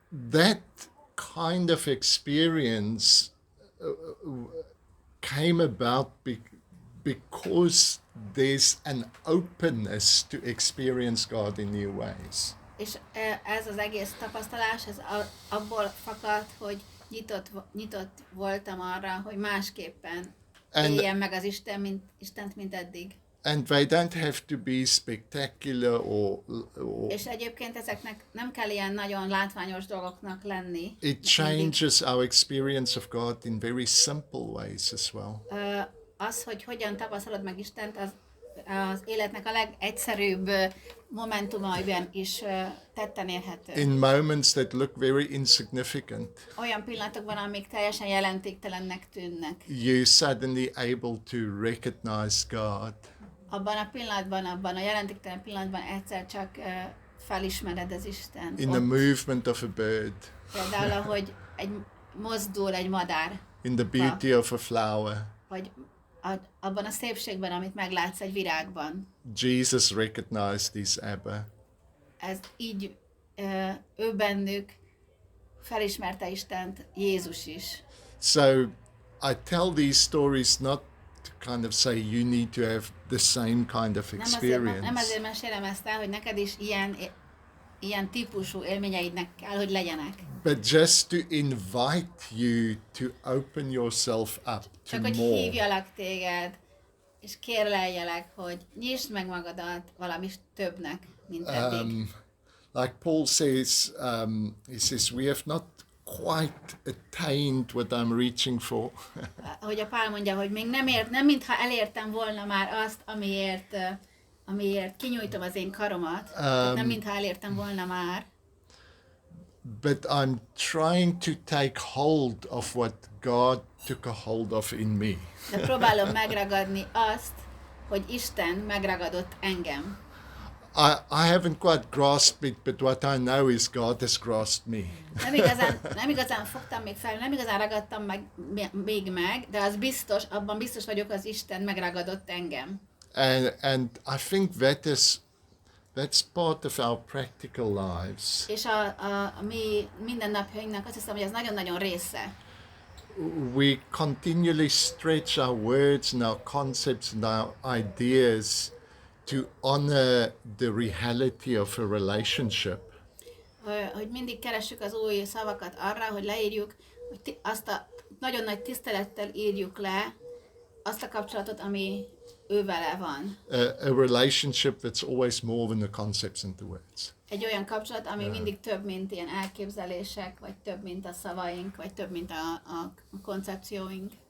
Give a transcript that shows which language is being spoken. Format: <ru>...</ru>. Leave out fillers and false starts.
<en>That kind of experience came about because there's an openness to experience God in new ways.</en> <hu>És ez az egész tapasztalás, ez abból fakad, hogy nyitott voltam arra, hogy másképpen éljem meg az Istent, mint eddig.</hu> <en>And they don't have to be spectacular or</en> <hu>És egyébként ezeknek nem kell ilyen nagyon látványos dolgoknak lenni.</hu> <en>it changes our experience of God in very simple ways as well.</en> <hu>Az, hogy hogyan tapasztalod meg Istent, az életnek a legegyszerűbb momentumaiban is tetten érhető.</hu> <en>In moments that look very insignificant,</en> <hu>Olyan pillanatokban, amik teljesen jelentéktelennek tűnnek.</hu> <en>you're suddenly able to recognize God.</en> <hu>Abban a pillanatban, abban a jelentéktelen pillanatban egyszer csak felismered az Isten.</hu> <en>In the movement of a bird,</en> <hu>Például, ahogy mozdul egy madár,</hu> <en>in the beauty of a flower.</en> <hu>vagy abban a szépségben, amit meglátsz egy virágban.</hu> <en>Jesus recognized his Abba.</en> <hu>Ez így ő bennük felismerte Istent, Jézus is.</hu> <en>So I tell these stories not to kind of say you need to have the same kind of</en> <hu>Nem</hu> <en>experience.</en> <hu>azért mesélem ezt el, hogy neked is ilyen típusú élményeidnek kell, hogy legyenek.</hu> <en>But just to invite you to open yourself up to</en> <hu>Csak hogy</hu> <en>more.</en> <hu>hívjalak téged, és kérleljelek, hogy nyisd meg magadat valami többnek, mint eddig.</hu> <en>Like Paul says, he says, we have not quite attained what I'm reaching for.</en> <hu>Hogy a Pál mondja, hogy még nem mintha elértem volna már azt, amiért kinyújtom az én karomat, nem mintha elértem volna már,</hu> <en>But I'm trying to take hold of what God took a hold of in me.</en> <hu>de próbálom megragadni azt, hogy Isten megragadott engem.</hu> <en>I haven't quite grasped it, but what I know is God has grasped me.</en> <hu>Nem igazán fogtam még fel, nem igazán ragadtam még meg, de az biztos, abban biztos vagyok, az Isten megragadott engem.</hu> <en>And I think that's part of our practical lives.</en> <hu>És a mi mindennapjainknak azt hiszem, hogy ez nagyon-nagyon része.</hu> <en>We continually stretch our words and our concepts and our ideas to honor the reality of a relationship.</en> <hu>Hogy mindig keressük az új szavakat arra, hogy leírjuk, hogy azt a nagyon nagy tisztelettel írjuk le azt a kapcsolatot, ami ő vele van.</hu> <en>A relationship that's always more than the concepts and the words.</en> <hu>Egy olyan kapcsolat, ami mindig több, mint ilyen elképzelések, vagy több, mint a szavaink, vagy több, mint a koncepcióink.</hu>